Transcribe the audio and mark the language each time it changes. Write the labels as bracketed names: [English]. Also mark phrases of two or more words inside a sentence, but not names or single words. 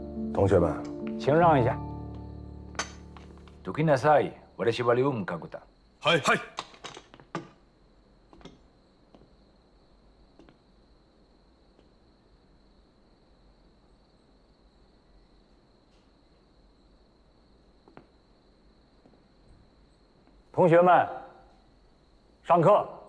[Chinese] 同学们，请让一下。 [Japanese] どきなさい。私は両向だ。はい。 [Chinese] 同学们，上课。